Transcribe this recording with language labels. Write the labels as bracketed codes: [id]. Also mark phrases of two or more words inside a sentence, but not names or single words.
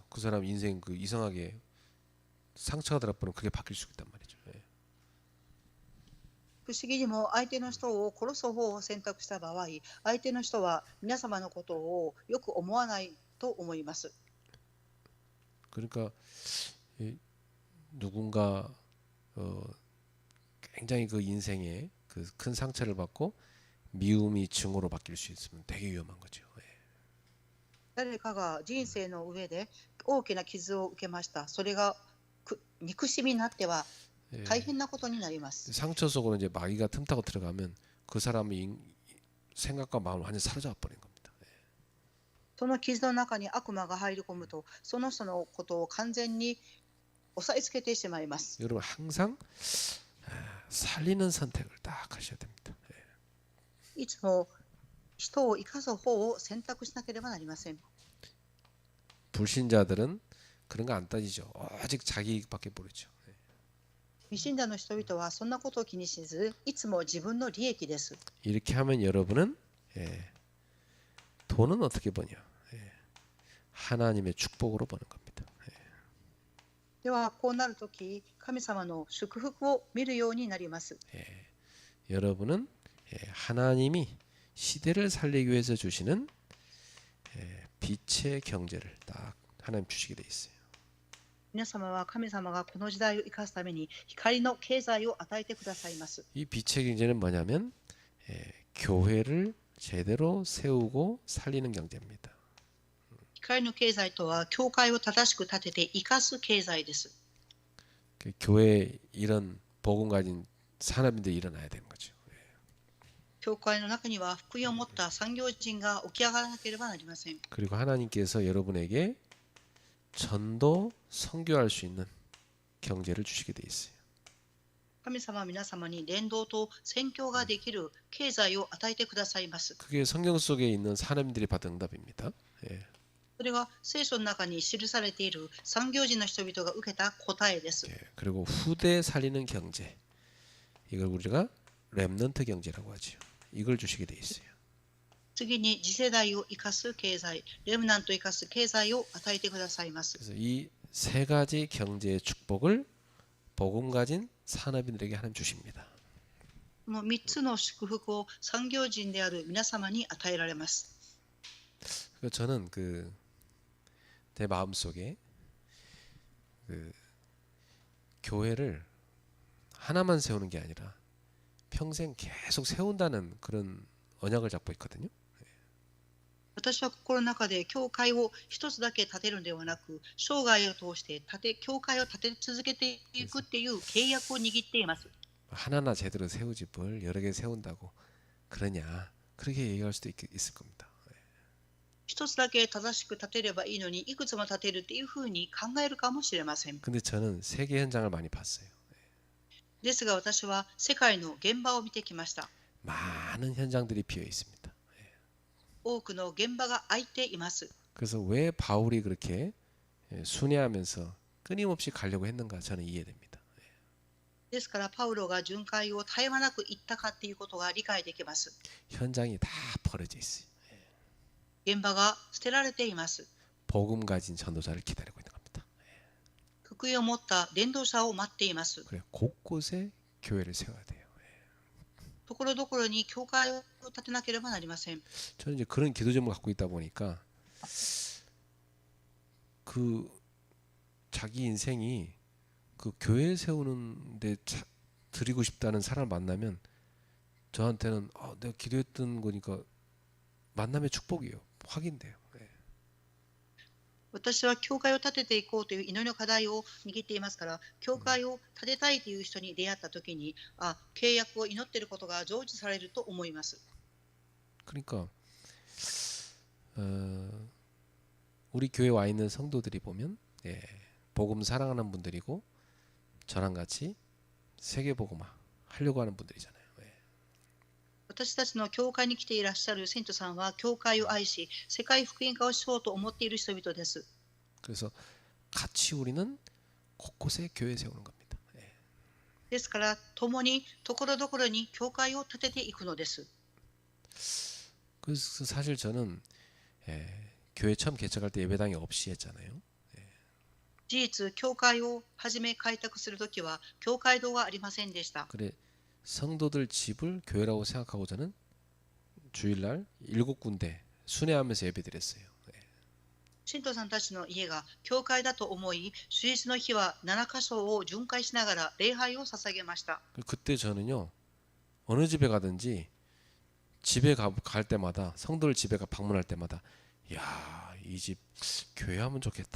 [ko] 그 사람 인생 그 이상하게 상처가 들어버리면 그게 바뀔 수 있단 말이죠. [ja] 不思議にも相手の人を殺す方を選択した場合、相手の人は皆様のことをよく思わないと思います。 [ko] 그러니까 누군가 굉장히 그 인생에 그 큰 상처를 받고 미움이 증오로 바뀔 수 있으면 되게 위험한 거죠. [ja] 誰かが人生の上で大きな傷を受けました。それが憎しみになっては大変なことになります。 [ko] 상처 속으로 이제 마귀가 틈타고 들어가면 그 사람의 생각과 마음을 완전히 사로잡아 버리는 겁니다. [ja] その傷の中に悪魔が入り込むと、その人のことを完全に押さえつけてしまいます。 [ko] 여러분 항상 살리는 선택을 딱 하셔야 됩니다. [ja] いつも人を生かす方を選択しなければなりません。 [ko] 불신자들은 그런 거 안 따지죠. 오직 자기 이익밖에 모르죠. [ja] 未信者の人々はそんなことを気にしず、いつも自分の利益です。 [ko] 이렇게 하면 여러분은 돈은 어떻게 버냐? 하나님의 축복으로 버는 겁니다. [ja] では、こうなるとき、神様の祝福を見るようになります。 [ko] 여러분은 하나님이 시대를 살리기 위해서 주시는 빛의 경제를 딱 하나님 주시게 돼 있어요. [ja] 皆様は神様がこの時代を生かすために光の経済を与えてくださいます。 [ko] 이 빛의 경제는 뭐냐면 교회를 제대로 세우고 살리는 경제입니다. [ja] 光の経済とは、教会を正しく立てて生かす経済です。 [ko] 교회에 이런 복음 가진 산업인들이 일어나야 되는 거죠. [ja] 教会の中には福音を持った産業人が起き上がらなければなりません。 [ko] 그리고 하나님께서 여러분에게 전도 선교할 수 있는 경제를 주시게 돼 있어요. [ja] 神様は皆様に伝道と宣教ができる経済を与えてくださいます。 [ko] 그게 성경 속에 있는 사람들이 받은 응답입니다. [ja] それが聖書の中に記されている産業人の人々が受けた答えです。 [ko] 그리고 후대 살리는 경제, 이걸 우리가 렘넌트 경제라고 하죠. 이걸 주시게 돼 있어요. [ja] 次に次世代を生かす経済、レムナントを生かす経済を与えてくださいます。 [ko] 그래서 이 세 가지 경제의 축복을 복음 가진 산업인들에게 하나님 주십니다. [ja] この3つの祝福を産業人である皆様に与えられます。 [ko] 그래서 저는 내 마음 속에 교회를 하나만 세우는 게 아니라 평생 계속 세운다는 그런 언약을 잡고 있거든요. [ja] 私は心の中で教会を一つだけ建てるのではなく、生涯を通して教会を建て続けていくっていう契約を握っています。 [ko] 하나나 제대로 세우지 뭘 여러 개 세운다고 그러냐, 그렇게 얘기할 수도 있을 겁니다. [ja] 一つだけ正しく建てればいいのにいくつも建てるっていうふうに考えるかもしれません。 [ko] 근데 저는 세계 현장을 많이 봤어요. [ja] ですが、私は世界の現場を見てきました。 [ko] 많은 현장들이 비어 있습니다. [ja] 多くの現場が空いています。 [ko] 그래서 왜 바울이 그렇게 순회하면서 끊임없이 가려고 했는가 저는 이해됩니다. [ja] ですから、パウロが巡回を絶え間なく行ったかっていうことが理解できます。 [ko] 현장이 다 벌어져 있어요. [ja] 現場が捨てられています。 [ko] 복음 가진 전도자를 기다리고 있는 겁니다. [ja] 福音を持った伝道者を待っています。 [ko] 그래 곳곳에 교회를 세워야 돼요. [ja] ところどころに教会を建てなければなりません。 [ko] 저는 이제 그런 기도 제목을 갖고 있다 보니까 그 자기 인생이 그 교회 세우는데 드리고 싶다는 사람을 만나면 저한테는 내가 기도했던 거니까 만남의 축복이에요. 확인돼요. [ja] 私は教会を建てていこうという祈りの課題を握っていますから、教会を建てたいという人に出会ったときに、契約を祈っていることが成就されると思います。 [ko] 그러니까 우리 교회 와 있는 성도들이 보면 복음 사랑하는 분들이고 저랑 같이 세계 복음화 하려고 하는 분들이잖아요. [ja] 私たちの教会に来ていらっしゃる生徒さんは、教会を愛し、世界福音化をしようと思っている人々です。 [ko] 그래서 같이 우리는 곳곳에 교회 세우는 겁니다. [ja] ですから、共にところどころに教会を建てていくのです。 [ko] 그래서 사실 저는 교회 처음 개척할 때 예배당이 없이 했잖아요. [ja] 事実、教会を始め開拓するときは、教会堂はありませんでした。 [ko] 그래 성도들 집을 교회라고 생각하고 저는 주일날 7군데 순회하면서 예배드렸어요. [ja] 信徒さんたちの家が教会だと思い、主日の日は7カ所を巡回しながら礼拝を捧げました。 [ko] 그때 저는요 어느 집에 가든지 집에 갈 때마다 성도들 집에 방문할 때마다 야, 이 집 교회하면 좋겠다.